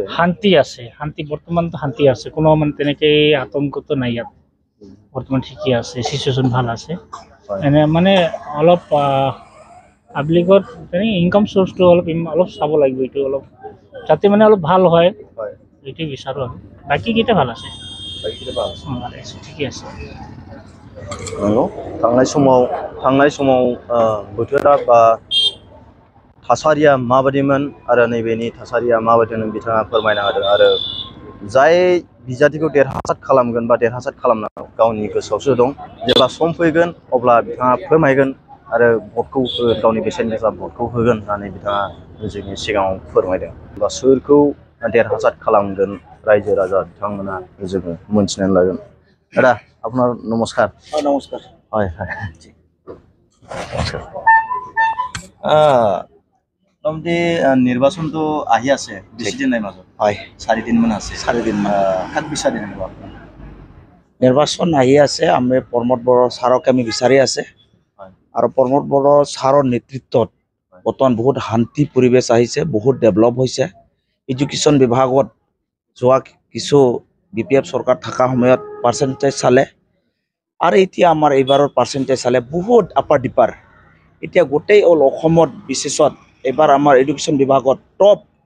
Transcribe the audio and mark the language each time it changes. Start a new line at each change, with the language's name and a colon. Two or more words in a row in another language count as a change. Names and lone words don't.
Assamese: শান্তি আছে শান্তি বৰ্তমানতো শান্তি আছে কোনো মানে তেনেকৈ আতংকটো নাই ইয়াত বৰ্তমান ঠিকেই আছে চিচুৱেশ্যন ভাল আছে এনে মানে অলপ পাব্লিকত তেনেকৈ
English: income sourceটো
Assamese: অলপ চাব লাগিব এইটো অলপ যাতে মানে অলপ ভাল হয় এইটোৱে বিচাৰোঁ আৰু বাকীকেইটা ভাল আছে ঠিকেই আছে
Bodo: नंगौ थांनाय समाव बोथोरा बा थासारिया माबायदिमोन आरो नैबेनि थासारिया माबायदिमोन बिथाङा फोरमायना होदों आरो जाय बिजाथिखौ देरहासार खालामगोन बा देरहासार खालामनांगौ गावनि गोसोआवसो दं जेब्ला सम फैगोन अब्ला बिथाङा फोरमायगोन आरो भटखौ गावनि बेसेन गोसा भटखौ होगोन होननानै बिथाङा जोंनि सिगाङाव फोरमायदों बा सोरखौ देरहासार खालामगोन रायजो राजा बिथांमोना जोङो मोनथिनानै लागोन दादा
Assamese: আপোনাৰ নমস্কাৰ নমস্কাৰ হয় হয় নমস্কাৰ মোটামুটি নিৰ্বাচনটো আহি আছে বেছি দিন নাই মাজত হয় 4 দিনমান আছে 4 দিনমান কাক বিচাৰি আহিব আপুনি নিৰ্বাচন আহি আছে আমি প্ৰমোদ বড়ো ছাৰক আমি বিচাৰি আছে আৰু প্ৰমোদ বড়ো ছাৰৰ নেতৃত্বত বৰ্তমান বহুত শান্তি পৰিৱেশ আহিছে বহুত ডেভেলপ হৈছে এডুকেশ্যন বিভাগত যোৱা কিছু বিপিএফ চৰকাৰ থকা সময়ত পাৰ্চেণ্টেজ চালে আৰু এতিয়া আমাৰ এইবাৰৰ পাৰ্চেণ্টেজ চালে বহুত আপাৰ ডিপাৰ এতিয়া গোটেই অল অসমত বিশেষত এইবাৰ আমাৰ এডুকেশ্যন বিভাগত টপ